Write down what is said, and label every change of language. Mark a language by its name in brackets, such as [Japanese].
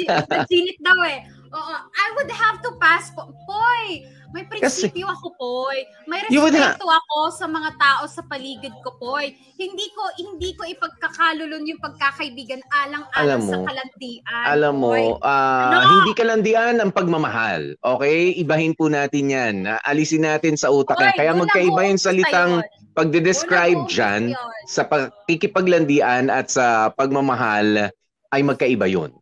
[Filipino] Naginit daw Oo, [English] I would have to pass. [Filipino] Poy, may prinsipyo ako, Poy. May respeto ako sa mga tao sa paligid ko, Poy. Hindi ko ipagkakalulon yung pagkakaibigan alang-alang sa kalandian. Alam mo, hindi kalandian ang pagmamahal. Okay? Ibahin po natin yan. Alisin natin sa utak yan. Kaya magkaiba yung salitang pagde-describe dyan sa pakikipaglandian at sa pagmamahal ay magkaiba yun.